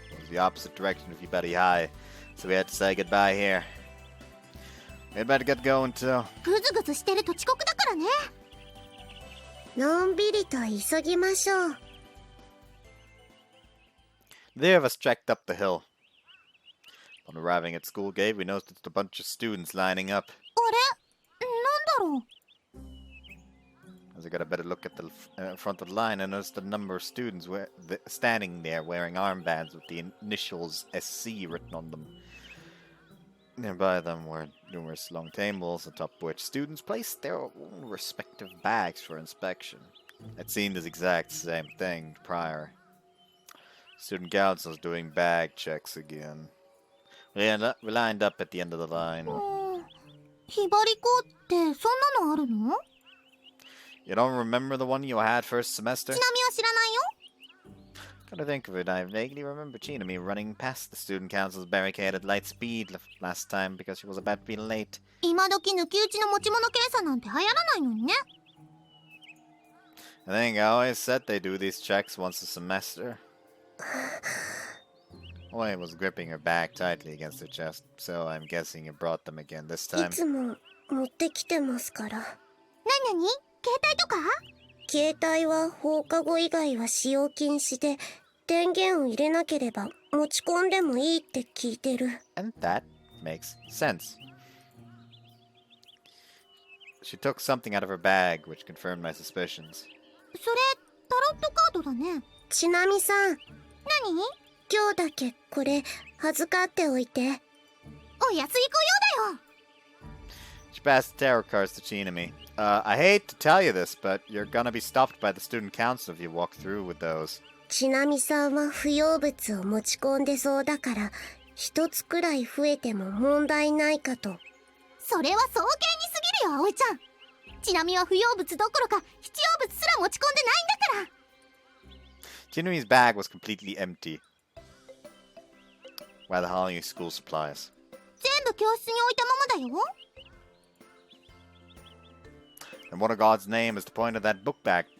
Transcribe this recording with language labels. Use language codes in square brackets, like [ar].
[en] It was the opposite direction of Yubari High, so we had to say goodbye here. We had better get going too. [ja] グズグズしてると遅刻だからね。のんびりと急ぎましょう。 [en] The three of us trekked up the hill. Upon arriving at school gate, we noticed a bunch of students lining up. [ja] あれ？なんだろう。 [en] As I got a better look at the front of the line, I noticed a number of students standing there wearing armbands with the initials SC written on them. Nearby them were numerous long tables, atop which students placed their own respective bags for inspection. I'd seen this exact same thing prior. Student council's doing bag checks again. We lined up at the end of the line. [ja] ひばりこってそんなのあるの？ [en] You don't remember the one you had first semester? [ja] ちなみは知らないよ。 [en] Gotta think of it, I vaguely remember Chinami running past the student council's barricade at light speed last time because she was about to be late. [ja] 今時抜き打ちの持ち物検査なんて流行らないのにね。 [en] I think I always said they do these checks once a semester. Oi was gripping her bag tightly against her chest, so I'm guessing you brought them again this [ja] い [en] time. [ja] つも持ってきてますから。なに携帯とか？携帯は放課後以外は使用禁止で、電源を入れなければ持ち込んでもいいって聞いてる。 [en] And that makes sense. She took something out of her bag, which confirmed my suspicions. [ja] それタロットカードだね。ちなみさん、何？今日だけこれ預かっておいて。お安いご用だよ。 [en] She passed the tarot cards to Chinami. I hate to tell you this, but you're gonna be stopped by the student council if you walk through with those. [ja] ちなみさんは不要物を持ち込んでそうだから、一つくらい増えても問題ないかと。それは早計にすぎるよ、葵ちゃん。ちなみは不要物どころか必要物すら持ち込んでないんだから。 [en] Chinami's bag was completely empty. While the Holly school supplies. [ja] 全部教室に置いたままだよ。 [en] And what in God's name is the point of that book bag?